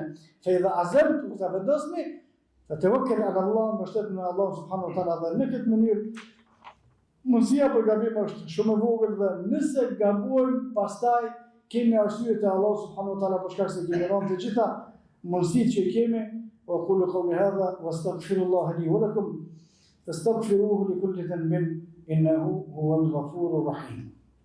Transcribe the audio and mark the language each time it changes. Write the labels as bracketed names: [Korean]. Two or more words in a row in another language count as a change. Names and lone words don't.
[Arabic] فإذا عزمت, [Albanian] u të vendosni, të [Arabic] وكل على الله, [Albanian] më shtet në Allah [Arabic] سبحانه وتعالى, [Albanian] dhe në këtë mënyrë mundësia për gabim është shumë e vogël, dhe nëse gabojmë, pastaj kemi arsye te Allah [Arabic] سبحانه وتعالى [Albanian] për shkak se kemi rënë të gjitha mundësitë që kemi. [Arabic] وأقول قولي هذا وأستغفر الله لي ولكم فاستغفروه لكل ذنب إنه هو الغفور الرحيم.